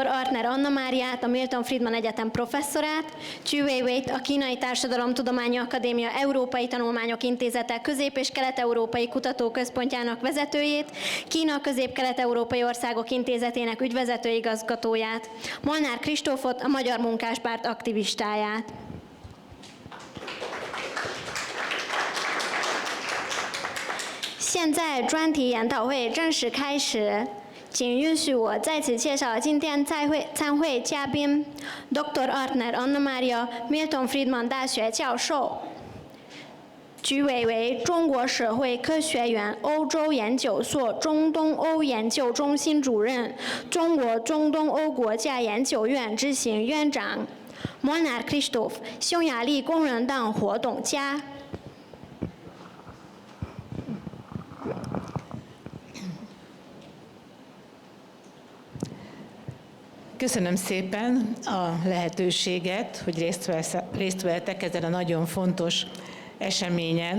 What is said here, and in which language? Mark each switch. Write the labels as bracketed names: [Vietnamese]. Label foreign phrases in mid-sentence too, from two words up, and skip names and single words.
[Hungarian] Artner Anna Máriát, a Milton Friedman Egyetem professzorát, Chu Weiwei-t, a Kínai Társadalomtudományi Akadémia Európai Tanulmányok Intézete Közép- és Kelet-Európai Kutatóközpontjának vezetőjét, Kína Közép-Kelet-Európai Országok Intézetének ügyvezető igazgatóját, Molnár Kristófot, a Magyar Munkáspárt aktivistáját. [Chinese] 现在专题研讨会正式开始，请允许我在此介绍今天参会嘉宾 Dr. Artner Anna Mária, Milton Friedman 大学教授。居委为中国社会科学院欧洲研究所中东欧研究中心主任，中国中东欧国家研究院执行院长 Molnár Kristóf, 匈牙利工人党活动家。 [Hungarian] Köszönöm szépen a lehetőséget, hogy részt vehetek ezen a nagyon fontos eseményen.